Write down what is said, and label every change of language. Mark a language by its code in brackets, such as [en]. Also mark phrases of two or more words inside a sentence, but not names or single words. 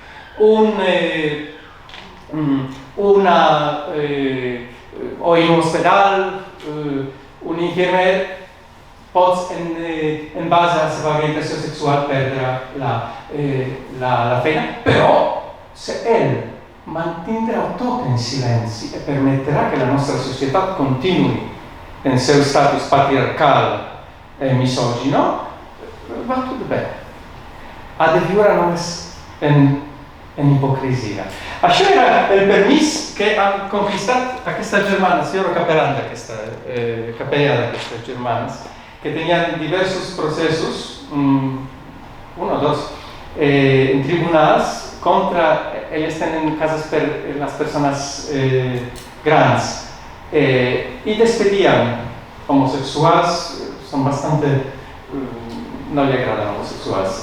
[ca] O en un hospital, un infermer pots, en base a la seva orientació sexual, perdre la feina, però si ell mantindrà tot en silenci [it] e permetterà che la nostra società continui nel [ca] seu status patriarcal [it] e misogino, va tutto bene. [ca] Ha de viure només en hipocrisia. Això era el permís que han conquistat aquestes germanes. Jo era capellà d'aquestes germanes, que tenien diversos processos, un o dos, en tribunals contra, elles tenen cases per les persones grans, i despedien homosexuals, són bastante, no li agraden homosexuals.